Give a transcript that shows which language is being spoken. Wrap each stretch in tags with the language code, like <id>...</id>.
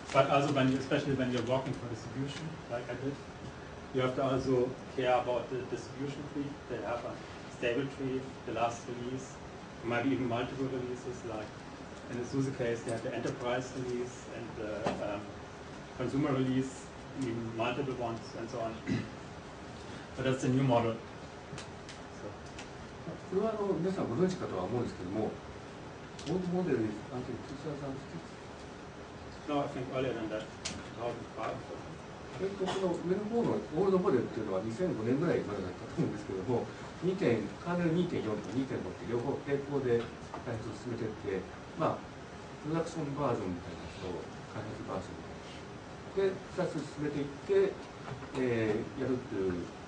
<en>But also especially when you're working for distribution, like I did, you have to also care about the distribution tree. They have a stable tree, the last release, maybe even multiple releases. Like in the SUSE case, they have the enterprise release and the consumer release, even multiple ones, and so on. But that's the new model.</en> <ja>これは皆さんご存知かとは思うんですけども、オールドモデルです。</ja> <en>No, I think earlier than that, 2005.</en> <ja>この上の方のオールドモデルっていうのは2005年ぐらいまでだったと思うんですけども、カーネル 2.4 と 2.5 って両方並行で開発を進めていって、まあ、プロダクションバージョンみたいなやつと開発バージョンで2つ進めていって、やるっていう、</ja>